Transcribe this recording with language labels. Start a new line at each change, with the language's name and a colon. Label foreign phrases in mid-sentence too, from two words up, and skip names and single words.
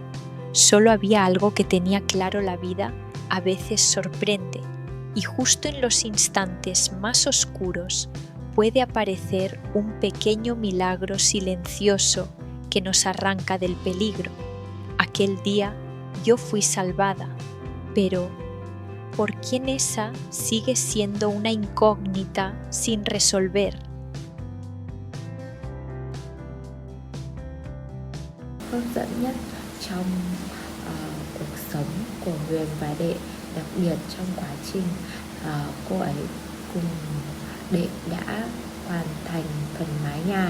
Spanish: Solo había algo que tenía claro: la vida a veces sorprende, y justo en los instantes más oscuros puede aparecer un pequeño milagro silencioso que nos arranca del peligro. Aquel día yo fui salvada, pero ¿por quién esa sigue siendo una incógnita sin resolver?
Vietnamese: Hấp dẫn nhất trong cuộc sống của Huyền và Đệ, đặc biệt trong quá trình cô ấy cùng Đệ đã hoàn thành phần mái nhà.